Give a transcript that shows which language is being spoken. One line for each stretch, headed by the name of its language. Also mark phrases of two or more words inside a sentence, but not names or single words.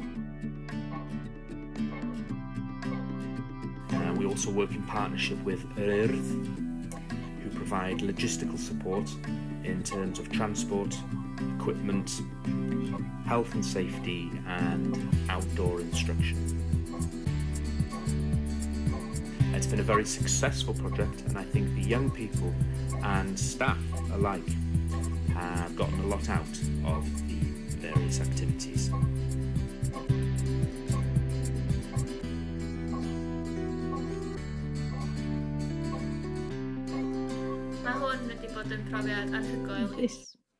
English: We also work in partnership with Earth, who provide logistical support in terms of transport, equipment, health and safety, and outdoor instruction. It's been a very successful project, and I think the young people and staff alike have gotten a lot out of the various activities.
Welsh: Mae hwn wedi bod yn profiad anhygoel.
English: Yes.